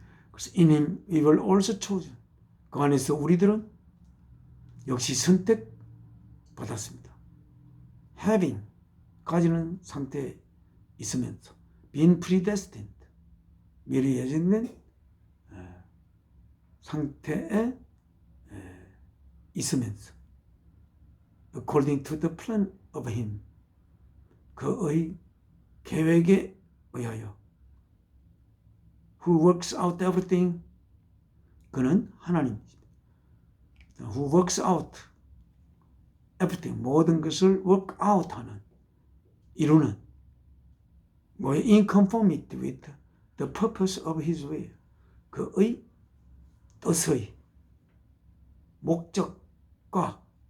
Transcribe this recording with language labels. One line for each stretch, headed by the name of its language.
Korean: 그래서
English: in him we were also chosen.
Korean: 그 안에서 우리들은 역시 선택받았습니다.
English: having
Korean: 가지는 상태에 있으면서
English: being predestined
Korean: 미리 예정된 상태에 있으면서
English: according to the plan of him
Korean: 그의 계획에 의하여
English: who works out everything
Korean: 그는 하나님입니다.
English: who works out everything
Korean: 모든 것을
English: work out
Korean: 하는 이루는
English: in conformity with the purpose of his will
Korean: 그의 뜻의 목적과